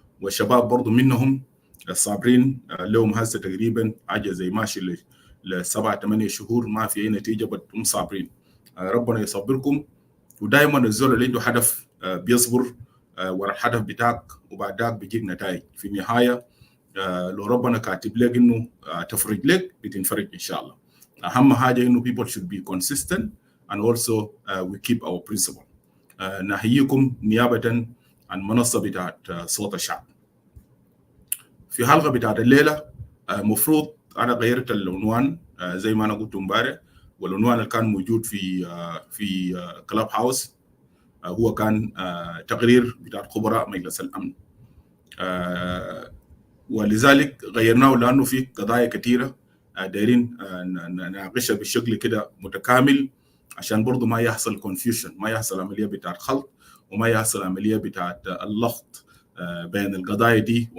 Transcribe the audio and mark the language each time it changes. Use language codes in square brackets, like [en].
[ar] والشباب برضه منهم الصابرين لهم هسه تقريبا حاجة زي ماشي ل7-8 شهور ما في أي نتيجة، بدهم صابرين. ربنا يصبركم، ودائما الزول اللي عنده هدف بيصبر ورا الهدف بتاعك، وبعد ذاك بيجيب نتائج في النهاية. لو ربنا كاتب لك إنه تفرج لك بتنفرج إن شاء الله. أهم حاجة إنه [en] people should be consistent and also we keep our principle. [ar] نحييكم نيابة عن منصة بتاعت صوت الشعب. في حلقة بتاعت الليلة مفروض أنا غيرت العنوان زي ما أنا قلت امبارح، والعنوان اللي كان موجود في كلاب هاوس هو كان تقرير بتاع خبراء مجلس الأمن، ولذلك غيرناه لأنه في قضايا كثيرة دايرين نناقشها بشكل كده متكامل، عشان برضو ما يحصل confusion، ما يحصل عملية بتاعت خلط، وما يحصل عملية بتاعت اللخط بين القضايا دي.